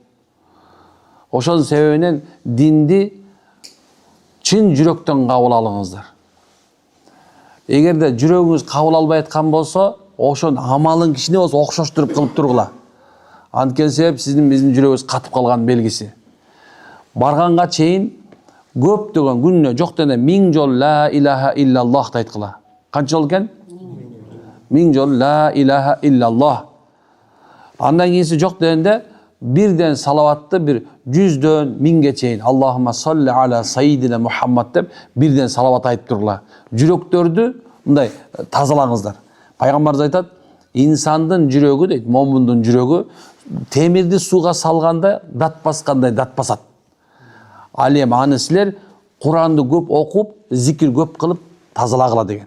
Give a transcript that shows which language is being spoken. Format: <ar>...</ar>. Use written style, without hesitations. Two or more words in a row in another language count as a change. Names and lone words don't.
<ky>Ошол себебинен динди чын жүрөктөн кабыл алыңыздар. Эгерде жүрөгүңүз кабыл албай аткан болсо, ошон амалың кичине болсо окшоштуруп кылып тургула. Анткени себеп биздин жүрөгүбүз катып калган белгиси. Барганга чейин көптөгөн күнүнө жок дегенде 1000 жол</ky> <ar>لا إله إلا الله</ar> <ky>айткыла. Канча жол экен?</ky> <ar>1000 жол لا إله إلا الله.</ar> <ky>Андан кийинси жок дегенде бирден салаватты бир 100дөн 1000ге чейин</ky> <ar>اللهم صل على سيدنا محمد</ar> <ky>деп бирден салават айтып тургула. Жүрөктөрдү мындай тазалаңыздар. Пайгамбарыбыз айтат, инсандын жүрөгү дейт, момундун жүрөгү темирди сууга салганда дат баскандай дат басат. Ал эми аны силер Куранды көп окуп, зикир көп кылып тазалагыла деген.</ky>